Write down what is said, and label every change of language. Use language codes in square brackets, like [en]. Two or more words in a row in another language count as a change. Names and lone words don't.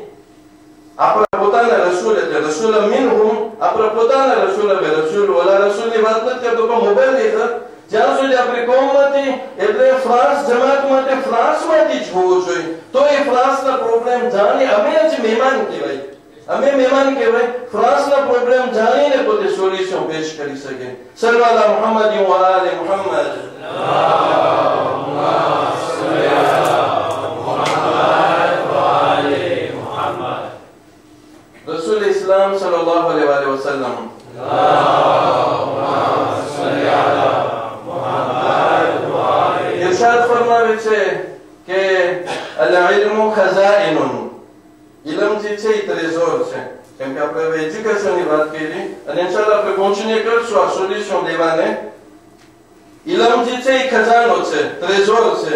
[gu] આપણા પોતાના રસૂલ, એટલે [ar] رسول منهم, [gu] આપણા પોતાના રસૂલ, હવે રસૂલ ઓલા રસૂલની વાત નથી કરતો પણ મોબાઈલ લેખક, જ્યાં સુધી આપણી કોમમાંથી, એટલે ફ્રાન્સ જમાત માટે ફ્રાન્સમાંથી જ હોવો જોઈએ, તો એ ફ્રાન્સના પ્રોબ્લેમ જાણી અમે જ મહેમાન કહેવાય, અમે મહેમાન કહેવાય, ફ્રાન્સના પ્રોબ્લેમ જાણીને પોતે સોલ્યુશન પેશ કરી શકે. [ar] صلى الله محمد وآل محمد. [ur] رسول اسلام [ar] صلى الله عليه وسلم [ur] ارشاد فرماوے [gu] છે કે [ar] العلم خزائن, [gu] ઇલ્મ જે છે એ ટ્રેઝોર છે. કેમ કે આપણે હવે એજ્યુકેશનની વાત કરી અને ઇન્શાઅલ્લાહ આપણે કોન્ટિન્યુ કરશું આ સોલ્યુશન દેવાને. ઇલ્મ જે છે એ ખજાનો છે, ટ્રેઝોર છે.